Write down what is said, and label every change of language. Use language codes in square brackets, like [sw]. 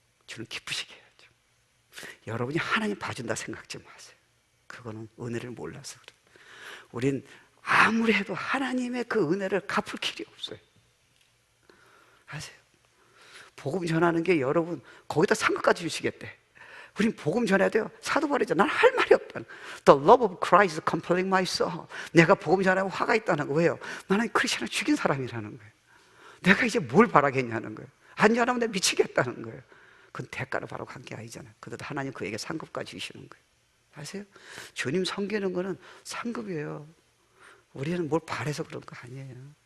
[ko] 주는 기쁘시게 해야죠. 여러분이 하나님 봐준다 생각지 마세요. 그거는 은혜를 몰라서 그래요. 우린 아무리 해도 하나님의 그 은혜를 갚을 길이 없어요. 아세요? 복음 전하는 게 여러분 거기다 상급까지 주시겠대. 우린 복음 전해야 돼요. 사도 바울이죠. 난 할 말이 없다는. [en] The love of Christ is compelling my soul. [ko] 내가 복음 전하고 화가 있다는 거. 왜요? 나는 크리스천을 죽인 사람이라는 거예요. 내가 이제 뭘 바라겠냐는 거예요. 안 전하면 내가 미치겠다는 거예요. 그건 대가를 바라고 한 게 아니잖아요. 그래도 하나님 그에게 상급까지 주시는 거예요. 아세요? 주님 섬기는 거는 상급이에요. 우리는 뭘 바래서 그런 거 아니에요.